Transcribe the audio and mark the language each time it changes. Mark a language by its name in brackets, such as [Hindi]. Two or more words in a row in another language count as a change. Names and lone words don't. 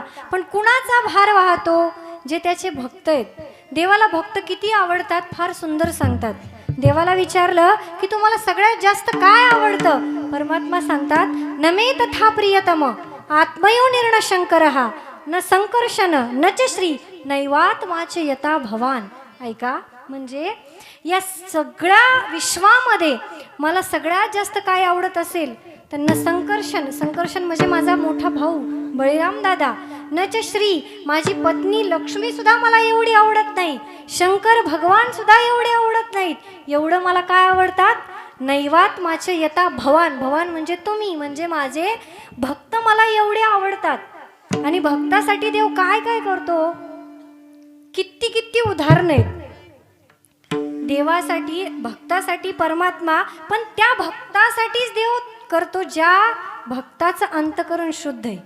[Marathi] पण कुणाचा भार वाहतो, जे त्याचे भक्त आहेत. देवाला भक्त किती आवडतात, फार सुंदर सांगतात. देवाला विचारलं की तुम्हाला सगळ्यात जास्त काय आवडतं, परमात्मा सांगतात, [Sanskrit] न मे तथा प्रियतम आत्मयो निर्ण शंकरहा न संकर्षण न च श्री नैवात्माचे यथा भवान. [Marathi] ऐका, म्हणजे या सगळ्या विश्वामध्ये मला सगळ्यात जास्त काय आवडत असेल त्यांना संकर्षण, संकर्षण म्हणजे माझा मोठा भाऊ बळीराम दादा, [Sanskrit] न च श्री [Marathi] माझी पत्नी लक्ष्मी सुद्धा मला एवढी आवडत नाही, शंकर भगवान सुद्धा एवढे आवडत नाहीत. एवढं मला काय आवडतात, [Sanskrit] नैवात्माचे यथा भवान, [Marathi] भवान म्हणजे तुम्ही, म्हणजे माझे भक्त मला एवढे आवडतात. आणि भक्तासाठी देव काय काय करतो, किती किती उदाहरण आहेत. देवासाठी भक्तासाठी परमात्मा, पण त्या भक्तासाठीच देव करतो ज्या भक्ताचं अंतकरण शुद्ध आहे.